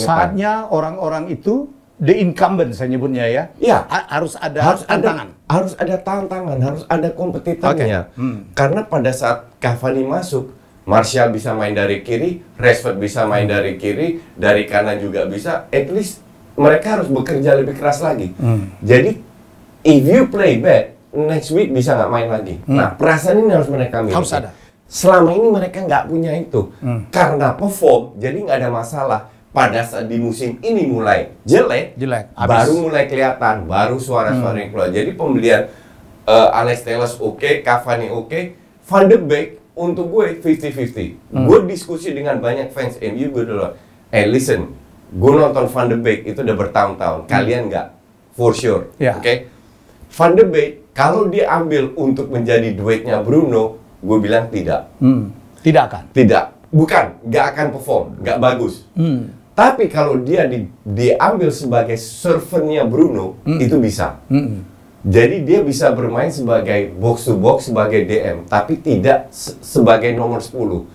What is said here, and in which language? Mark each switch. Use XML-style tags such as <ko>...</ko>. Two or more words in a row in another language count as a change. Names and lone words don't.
<id>Saatnya orang-orang itu,</id> <en>the incumbent</en> <id>saya nyebutnya ya, harus ada tantangan. Harus ada tantangan, harus ada kompetitornya. Karena pada saat Cavani masuk, Martial bisa main dari kiri, Rashford bisa main dari kiri, dari kanan juga bisa.</id> <en>At least</en> <id>mereka harus bekerja lebih keras lagi. Jadi</id> <en>if you play bad, next week</en> <id>bisa nggak main lagi. Nah, perasaan ini harus mereka miliki. Harus ada. Selama ini mereka nggak punya itu. Karena perform, jadi nggak ada masalah. Pada saat di musim ini mulai jelek baru mulai kelihatan, baru suara-suara yang keluar. Jadi pembelian Alex Telles oke, Cavani oke, Van de Beek untuk gue 50-50. Gue diskusi dengan banyak fans MU, gue dulu, listen, gue nonton Van de Beek itu udah bertahun-tahun, kalian nggak?</id> <en>For sure, oke?</en> <id>Van de Beek, kalau dia ambil untuk menjadi duetnya Bruno, gue bilang tidak. Tidak akan? Tidak. Bukan, nggak akan perform, nggak bagus. Tapi kalau dia diambil sebagai servernya Bruno, itu bisa. Jadi dia bisa bermain sebagai</id> <en>box to box,</en> <id>sebagai DM, tapi tidak sebagai nomor 10.</id>